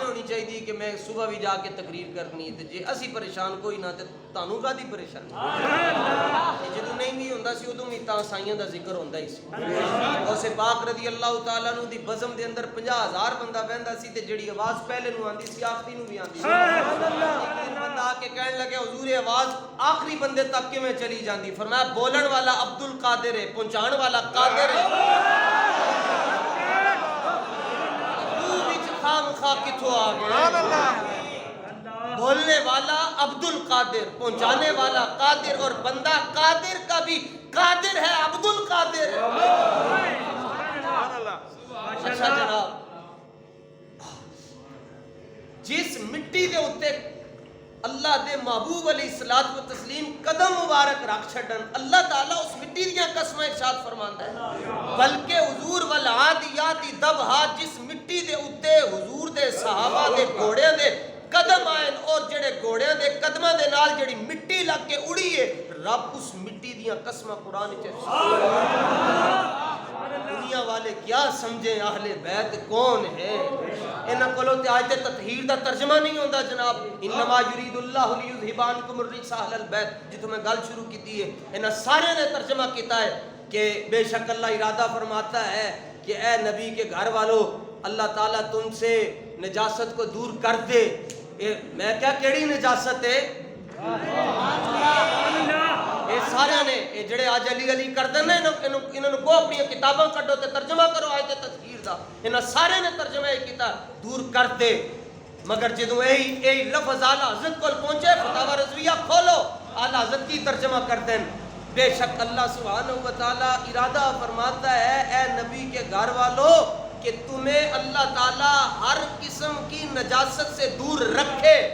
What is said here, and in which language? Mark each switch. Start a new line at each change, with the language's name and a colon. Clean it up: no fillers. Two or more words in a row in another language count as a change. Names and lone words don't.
Punjabi: ہونی چاہیے کہ میں صبح بھی جا کے تقریر کرنی تے جے اسی پریشان کوئی نہ تے تانوں کادی پریشانی جدوں نہیں بھی ہوندا سی اودوں بھی تا سائیاں دا ذکر ہوندا ہی سی غوث پاک رضی اللہ تعالی عنہ دی بزم دے اندر 50,000 بندہ بہندا سی تے جڑی آواز پہلے نو آندی سی آخری نو بھی آندی سی بندہ آ کے کہن لگے حضور آواز آخری بندے تک کیویں چلی جاندی فرمایا بولن والا عبد القادر ہے پہنچان والا قادر ہے تو وچ خام خواہ کتھوں آ گئے
Urdu: بولنے والا عبد القادر پہنچانے والا قادر اور بندہ قادر کا بھی قادر ہے عبد القادر
Punjabi: اچھا جناب جس مٹی دے اتے اللہ دے محبوب علیہ الصلوۃ والتسلیم قدم مبارک رکھ چھڈن اللہ تعالیٰ اس مٹی دیاں قسمیں ارشاد فرماندا ہے بلکہ حضور
Arabic: والعادیات ضبحا
Punjabi: جس مٹی دے اتے حضور دے صحابہ دے گھوڑیاں دے قدم آئیں اور جڑے گھوڑیاں دے قدماں دے نال جڑی مٹی لگ کے اڑی ہے رب اس مٹی دیاں قسماں قرآن وچ دنیا والے کیا سمجھیں اہل بیت کون ہے انہاں کولوں تے آیت تطہیر دا ترجمہ نہیں ہوندا جناب
Arabic: انما یرید اللہ لیذھب عنکم الرجس اہل البیت
Punjabi: جتوں میں گل شروع کیتی ہے انہاں سارے نے ترجمہ کیتا ہے کہ
Urdu: بے شک اللہ ارادہ فرماتا ہے کہ اے نبی کے گھر والوں اللہ تعالیٰ تم سے نجاست کو دور کر دے
Punjabi: میں کیا کیڑی نجاست ہے اے سارے نے اے جڑے آج علی علی کردے نے انہاں کو اپنی کتاباں کڈو تے ترجمہ کرو آیت تذکیر دا انہاں سارے نے ترجمہ یہ کیتا دور کر دے مگر جدوں اے لفظ اعلی حضرت کول پہنچے فتاوی رضویہ کھولو اعلی حضرت کی ترجمہ کر دیں
Urdu: بے شک اللہ سبحانہ و تعالی ارادہ فرماتا ہے اے نبی کے گھر والوں کہ تمہیں اللہ تعالیٰ ہر قسم کی نجاست سے دور رکھے